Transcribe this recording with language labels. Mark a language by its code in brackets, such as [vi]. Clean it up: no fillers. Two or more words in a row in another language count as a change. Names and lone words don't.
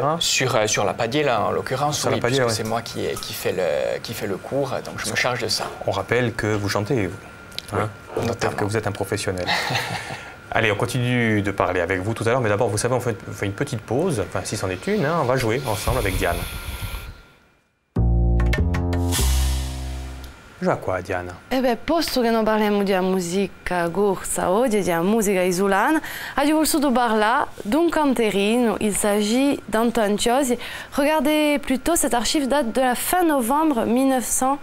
[fr] Sur la padier, là, en l'occurrence, oui, padier, c'est moi qui fait le cours, donc je me charge de ça. On rappelle que vous chantez, vous. Hein? On rappelle que vous êtes un professionnel. Allez, on continue de parler avec vous tout à l'heure, mais d'abord, vous savez, on fait une petite pause, enfin, si c'en est une, hein, on va jouer ensemble avec Diane. [it] Già qua, Diana. Posto che non parliamo di musica corsa oggi, di musica isolana, abbiamo voluto parlare d'un canterino. [fr] Il s'agit d'Antoine Ciosi. Regardez plutôt, cette archive date de la fin novembre 1900.